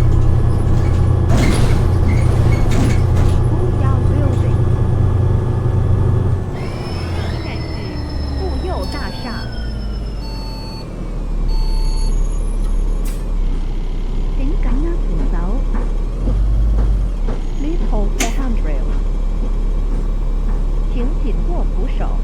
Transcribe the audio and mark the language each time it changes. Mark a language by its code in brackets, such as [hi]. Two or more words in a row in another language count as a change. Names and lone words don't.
[zh] 富佑 Building。现在是富佑大厦。請緊握扶手。 [en] Please hold the handrail。 [zh] 請緊握扶手。